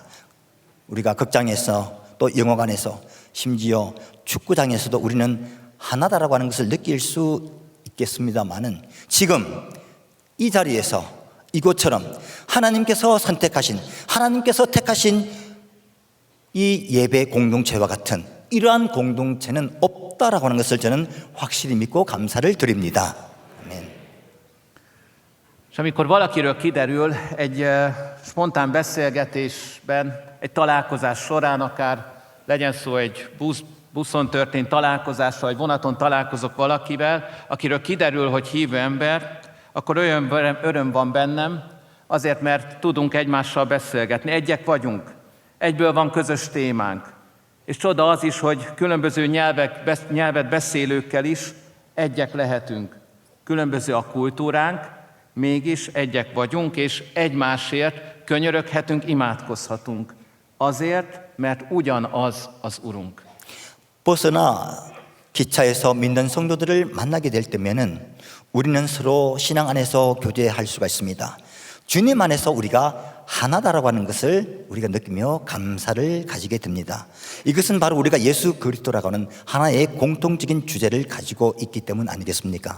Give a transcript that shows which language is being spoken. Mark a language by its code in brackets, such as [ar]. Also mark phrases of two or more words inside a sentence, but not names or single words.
[ko] 우리가 극장에서 또 영화관에서 심지어 축구장에서도 우리는 하나다라고 하는 것을 느낄 수 있겠습니다만은 지금 이 자리에서 이곳처럼 하나님께서 선택하신, 하나님께서 택하신 이 예배 공동체와 같은 이러한 공동체는 없다라고 하는 것을 저는 확실히 믿고 감사를 드립니다. 아멘. [hu] És amikor valakiről kiderül egy spontán beszélgetésben, egy találkozás során, akár legyen szó egy buszon történt találkozásra, vagy vonaton találkozok valakivel, akiről kiderül, hogy hívő ember, akkor olyan öröm van bennem, azért, mert tudunk egymással beszélgetni. Egyek vagyunk, egyből van közös témánk. És csoda az is, hogy különböző nyelvet beszélőkkel is egyek lehetünk. Különböző a kultúránk, mégis egyek vagyunk, és egymásért könyöröghetünk, imádkozhatunk. Azért, mert ugyanaz az Urunk. [ko] 버스나 기차에서 믿는 성도들을 만나게 될 때면은 우리는 서로 신앙 안에서 교제할 수가 있습니다. 주님 안에서 우리가 하나다라고 하는 것을 우리가 느끼며 감사를 가지게 됩니다. 이것은 바로 우리가 예수 그리스도라고 하는 하나의 공통적인 주제를 가지고 있기 때문 아니겠습니까?